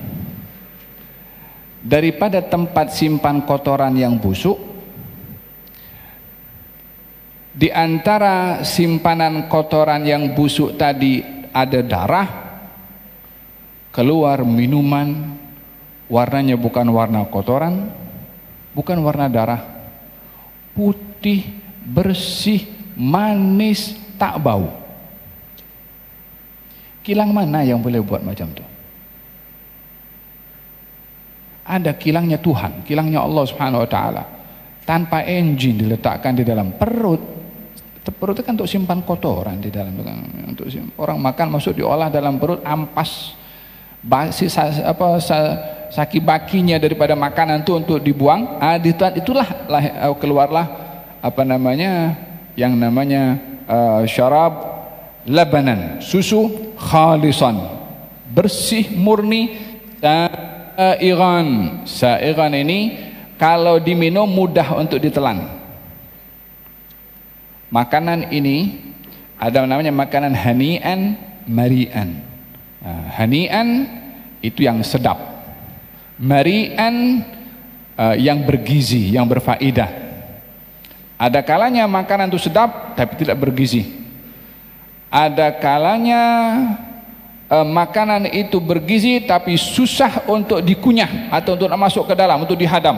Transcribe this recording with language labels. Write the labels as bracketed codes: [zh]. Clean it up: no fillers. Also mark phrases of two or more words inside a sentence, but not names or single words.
[ms] Daripada tempat simpan kotoran yang busuk, di antara simpanan kotoran yang busuk tadi ada darah, keluar minuman, warnanya bukan warna kotoran, bukan warna darah, putih, bersih, manis, tak bau. Kilang mana yang boleh buat macam tu? Ada kilangnya Tuhan, kilangnya Allah [ar] سبحانه وتعالى. [ms] Tanpa engine diletakkan di dalam perut. Perut itu kan untuk simpan kotoran di dalam, untuk orang makan masuk diolah dalam perut, ampas basi saki bakinya daripada makanan itu untuk dibuang. Itulah keluarlah apa namanya, yang namanya [ar] شرابا لبنا, [ms] susu khalisan, bersih murni. Sa'igan ini kalau diminum mudah untuk ditelan. Makanan ini ada namanya makanan [ar] هنيئا مريئا, [ms] Hani'an itu yang sedap, mari'an yang bergizi, yang berfaedah. Ada kalanya makanan itu sedap tapi tidak bergizi. Ada kalanya makanan itu bergizi tapi susah untuk dikunyah atau untuk masuk ke dalam, untuk dihadam.